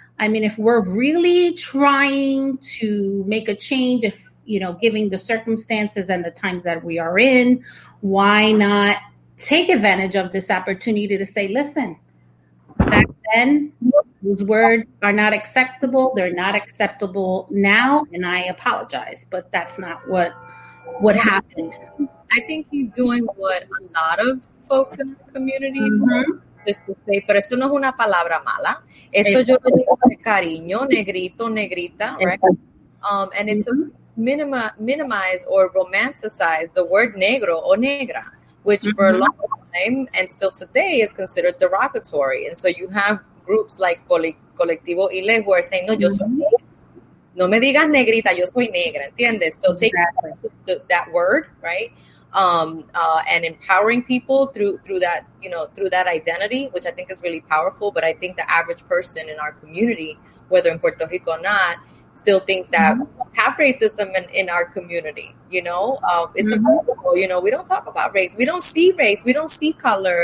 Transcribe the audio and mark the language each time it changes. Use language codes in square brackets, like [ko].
[en] I mean, if we're really trying to make a change, giving the circumstances and the times that we are in, why not take advantage of this opportunity to say, listen, back then, those words are not acceptable. They're not acceptable now, and I apologize. But that's not what happened. I think he's doing what a lot of folks in the community do. Just to say, [es] pero eso no es una palabra mala. Eso yo lo digo de cariño, negrito, negrita, right? [en] And it's to minimize or romanticize the word negro or negra, which for a long time and still today is considered derogatory. And so you have groups like Colectivo Ile who are saying, no, [es] yo soy negra. No me digas negrita, yo soy negra, ¿entiendes? [en] So take that word, right? And empowering people through that, through that identity, which I think is really powerful. But I think the average person in our community, whether in Puerto Rico or not, still think that we have racism in our community. It's impossible. We don't talk about race. We don't see race. We don't see color.